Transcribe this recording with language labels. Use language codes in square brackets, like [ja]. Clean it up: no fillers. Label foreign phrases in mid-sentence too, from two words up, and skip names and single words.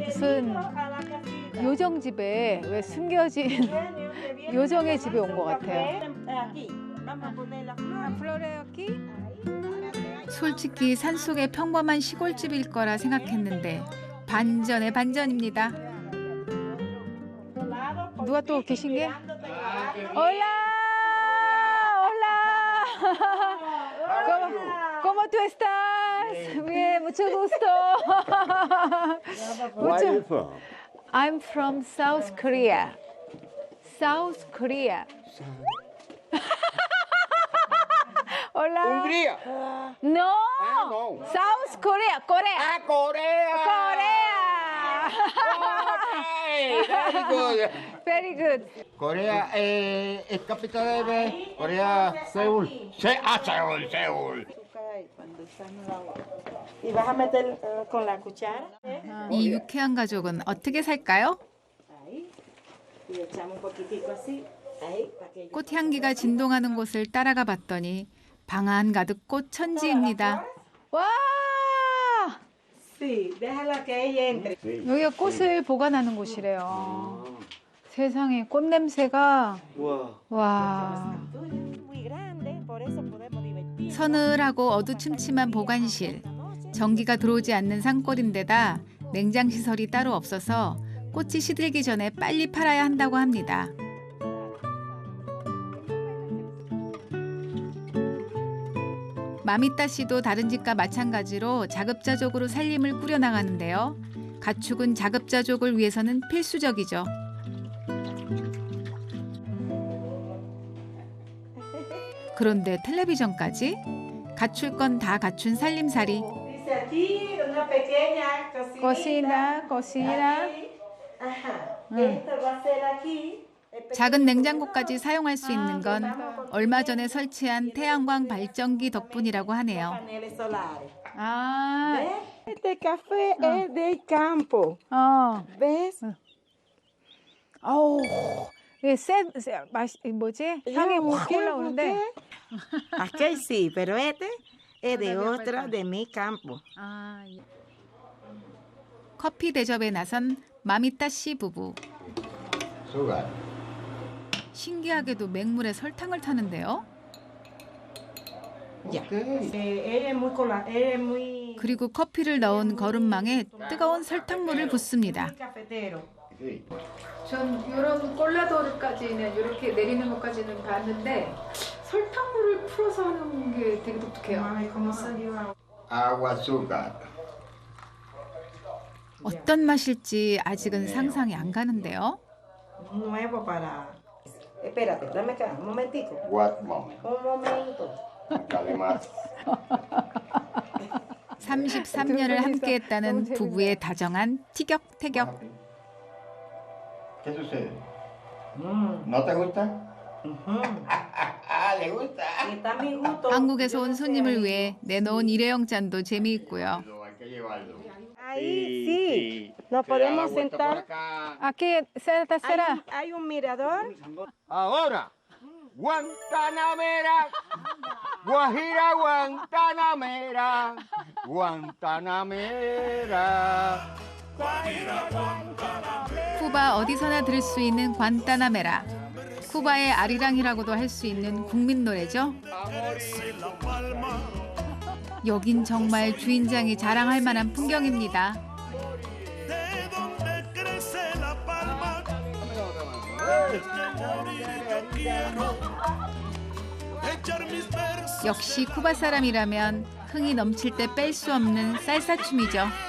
[ko] 무슨 요정집에 왜 숨겨진 요정의 집에 온 것 같아요. 솔직히 산속의 평범한 시골집일 거라 생각했는데 반전의 반전입니다. 누가 또 계신 게? [es] Hola, hola. ¿Cómo tú estás? Yes, bien, mucho gusto. [en] Where are you from? I'm from South Korea. South Korea. [es] Hola. Hungría. No. no. [en] South Korea, Corea. [es] ¡Ah, Corea! Corea. [en] Very good. Very good. [es] Corea, es capital de Corea, Seúl. Seúl. Y vas a meter con la cuchara. [ko] 이 유쾌한 가족은 어떻게 살까요? [es] Ahí. Y echamos un poquitico así. Ahí, para que [ko] 꽃향기가 진동하는 곳을 따라가 봤더니 방 안 가득 꽃 천지입니다. 와! [es] Sí, déjala que ella entre. [ko] 여기가 꽃을 보관하는 곳이래요. 세상에 꽃 냄새가 와. [es] Muy grande, por eso podemos divertirnos. [ko] 서늘하고 어두침침한 보관실. 전기가 들어오지 않는 산골인데다 냉장 시설이 따로 없어서 꽃이 시들기 전에 빨리 팔아야 한다고 합니다. 마미따 씨도 다른 집과 마찬가지로 자급자족으로 살림을 꾸려나가는데요. 가축은 자급자족을 위해서는 필수적이죠. 그런데 텔레비전까지? 갖출 건 다 갖춘 살림살이. [es] Dice aquí una pequeña Cocina, cocina. Ajá. Esto va a ser aquí. [ko] 작은 냉장고까지 사용할 수 있는 건 얼마 전에 설치한 태양광 발전기 덕분이라고 하네요. [es] Paneles solares. [ko] 아. [es] Este café es del campo. ¿Ves? [ko] 아우. 이게 뭐지? 향이 확 올라오는데. [es] Aquel sí, pero este es de otro de mi campo. [ko] 아, 예. 커피 대접에 나선 마미따 씨 부부. Sugar. 신기하게도 맹물에 설탕을 타는데요. [es] Ya. Ella es muy [ko] 그리고 커피를 넣은 거름망에 뜨거운 설탕물을 붓습니다. [es] cafetero. Sí. [ko] 전 이런 콜라도르까지는 이렇게 내리는 것까지는 봤는데 설탕물을 풀어서 하는 게 되게 독특해요. [es] Agua, azúcar. [ko] 어떤 맛일지 아직은 상상이 안 가는데요. [es] Nuevo para. Espérate, dame acá, un momentico. [en] What moment? [es] Un momento. Acá además. [ko] 33년을 함께했다는 부부의 다정한 티격태격. [es] ¿Qué sucede? ¿No te gusta? ¿Le gusta? Está mi gusto. [ko] 한국에서 온 손님을 위해 내놓은 일회용 잔도 재미있고요. [es] Hay que llevarlo. Ahí sí. Nos podemos sentar. Aquí será. Hay un mirador. Ahora, Guantanamera, Guajira Guantanamera, Guantanamera. [ko] 쿠바 어디서나 들을 수 있는 관타나메라. 쿠바의 아리랑이라고도 할 수 있는 국민 노래죠. 여긴 정말 주인장이 자랑할 만한 풍경입니다. 역시 쿠바 사람이라면 흥이 넘칠 때 뺄 수 없는 살사 춤이죠.